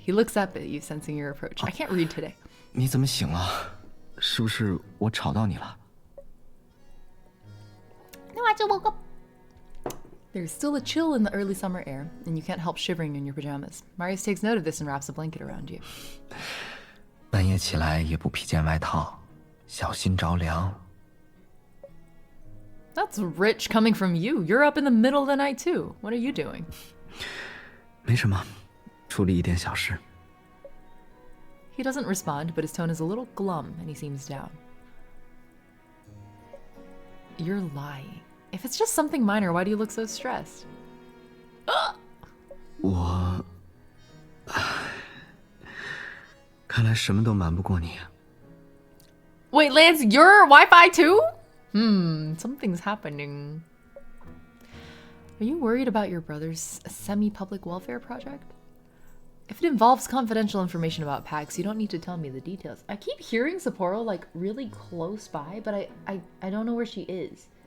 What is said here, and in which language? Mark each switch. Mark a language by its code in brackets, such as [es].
[en] He looks up at you, sensing your approach. I can't read today. [zh] 你怎么醒了？是不是我吵到你了？ [en] No, I just woke up. There's still a chill in the early summer air, and you can't help shivering in your pajamas. Marius takes note of this and wraps a blanket around you. [zh] 半夜起来也不披件外套，小心着凉。 [en] That's rich coming from you. You're up in the middle of the night too. What are you doing? [zh] 没什么，处理一点小事。 [en] He doesn't respond, but his tone is a little glum and he seems down. You're lying. If it's just something minor, why do you look so stressed? [zh] 我看来什么都瞒不过你。 [en] Wait, Lance, you're Wi-Fi too? Something's happening. Are you worried about your brother's semi-public welfare project? If it involves confidential information about PAX, you don't need to tell me the details. I keep hearing Sapporo like really close by, but I don't know where she is.